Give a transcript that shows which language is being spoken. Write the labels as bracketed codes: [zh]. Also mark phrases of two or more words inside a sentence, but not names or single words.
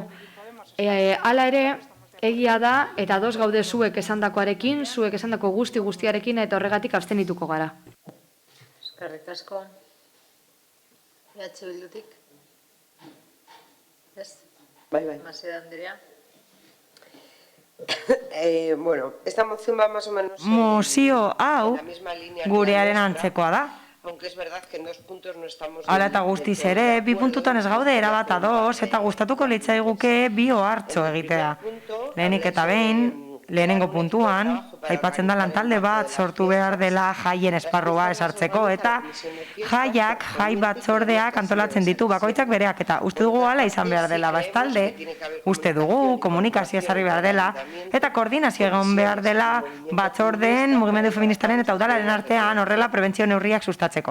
[eu] Hala ere, egia da, eta ados gaude zuek esandakoarekin, zuek esandako guztiarekin, eta horregatik abstenituko gara. Eskerrik asko. Bildutik. Ez? Bai. Maseda Andrea. [es] Bueno, esta moción va más o menos... [eu] Mozio hau gurearen antzekoa da. [es] Aunque es verdad que en 2 puntos no estamos... [eu] Hala eta guztiz ere, 2 puntutan ez gaude erabat ados, eta gustatuko litzaiguke bi ohartxo egitea. Lehenik eta behin, lehenengo puntuan, aipatzen da lantalde bat sortu behar dela jaien esparrua esartzeko, eta jaiak, jai batzordeak antolatzen ditu bakoitzak bereak, eta uste dugu hala izan behar dela bastalde, uste dugu komunikazio ezarri behar dela, eta koordinazio egon behar dela batzordeen, mugimendu feministaren eta udalaren artean horrela prebentzio neurriak sustatzeko.